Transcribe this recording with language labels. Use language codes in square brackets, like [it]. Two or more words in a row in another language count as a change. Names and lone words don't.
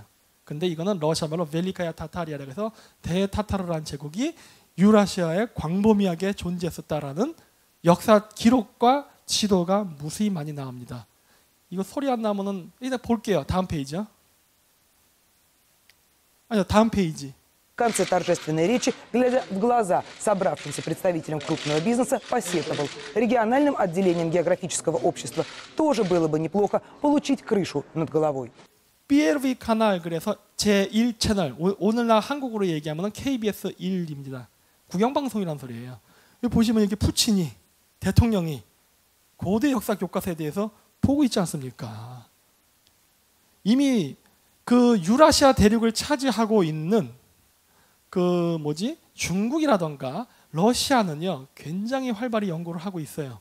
[ko] 근데 이거는 러시아 말로 벨리카야 타타리아라고 해서 대타타르라는 제국이 유라시아에 광범위하게 존재했었다라는 역사 기록과 지도가 무수히 많이 나옵니다. 이거 소리 안 나오면은 일단 볼게요. 다음 페이지요. 아니요, 다음 페이지. [ru] В конце торжественной речи, глядя в глаза собравшимся представителям крупного бизнеса, посетовал: региональным отделением географического общества тоже было бы неплохо получить крышу над головой. [ko] BLV 카날, 그래서 제1 채널, 오늘날 한국으로 얘기하면 KBS 1입니다. 국영방송이라는 소리예요. 여기 보시면 이렇게 푸틴이 대통령이 고대 역사 교과서에 대해서 보고 있지 않습니까? 이미 그 유라시아 대륙을 차지하고 있는 중국이라던가 러시아는요 굉장히 활발히 연구를 하고 있어요.